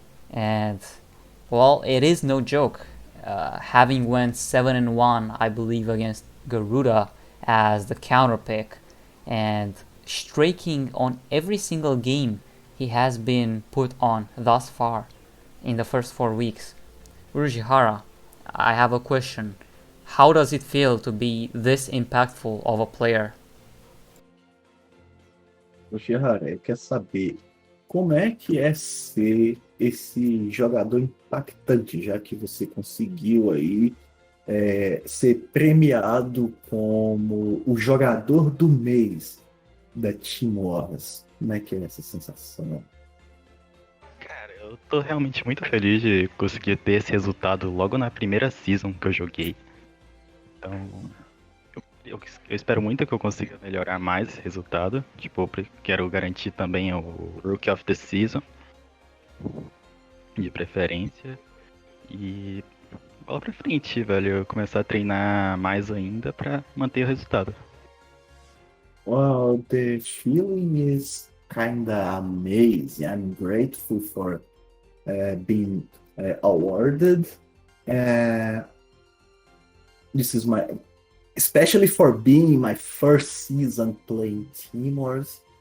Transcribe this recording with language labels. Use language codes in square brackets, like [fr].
[en] And well, it is no joke. Having went 7-1, I believe, against Garuda as the counter pick, and striking on every single game he has been put on thus far in the first 4 weeks. Urushihara, I have a question. How does it feel to be this impactful of a player? [pt] Uchihara, eu quero saber como é que é ser esse jogador impactante, já que você conseguiu aí ser premiado como o jogador do mês da Team Wars. Como é que é essa sensação? Cara, eu tô realmente muito feliz de conseguir ter esse resultado logo na primeira season que eu joguei. Então, eu espero muito que eu consiga melhorar mais esse resultado. Tipo, eu quero garantir também o Rookie of the Season, de preferência. E bola pra frente, velho. Começar a treinar mais ainda pra manter o resultado. [en] Well, the feeling is kinda amazing. I'm grateful for being awarded. This is especially for being my first season playing Team Wars.